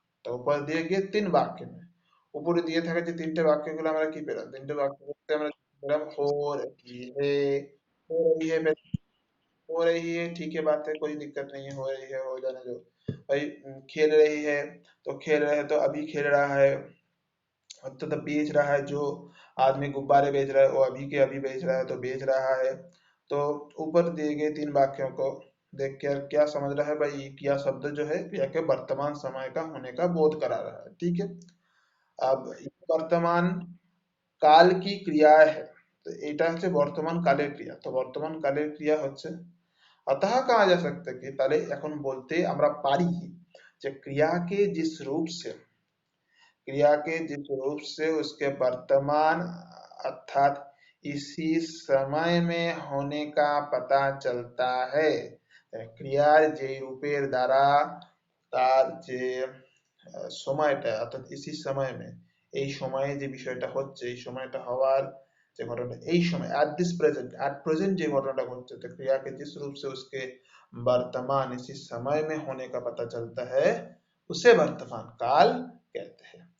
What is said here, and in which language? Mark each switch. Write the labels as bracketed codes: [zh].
[bn] তো উপর দিয়ে গিয়ে তিন বাক্য में, উপরে দিয়ে থাকে যে তিনটে বাক্যগুলো আমরা কি পেলাম, তিনটে বাক্য বলতে আমরা পেলাম [hi] हो रही है। हो रही है, हो रही है, ठीक है, बात है, कोई दिक्कत नहीं है, हो रही है, हो जाने दो भाई। खेल रही है, तो खेल रहे हैं, तो अभी खेल रहा है। तो बेच रहा है, जो आदमी गुब्बारे बेच रहा है वो अभी के अभी बेच रहा है, तो बेच रहा है। तो ऊपर दिए गए तीन वाक्यों को देख कर क्या समझ रहा है भाई, ये क्रिया शब्द जो है क्रिया के वर्तमान समय का होने का बोध करा रहा है। ठीक है, अब ये वर्तमान [bn] কাল কি ক্রিয়া है, তো এটা হচ্ছে বর্তমান কালের ক্রিয়া। তো বর্তমান কালের ক্রিয়া হচ্ছে, [hi] अतः कहा जा सकता है कि [bn] তাহলে এখন বলতে আমরা পারি যে [hi] क्रिया के जिस रूप से उसके वर्तमान अर्थात इसी समय में होने का पता चलता है। [bn] ক্রিয়ার যে রূপের দ্বারা তার যে সময়টা, অর্থাৎ ইসি সময় মে, এই সময়ে যে বিষয়টা হচ্ছে, এই সময়টা হওয়ার যে ঘটনা, এই সময় एट प्रेजेंट যে ঘটনাটা ঘটছে, [hi] तो क्रिया के जिस रूप से उसके वर्तमान इसी समय में होने का पता चलता है, उसे वर्तमान काल कहते हैं।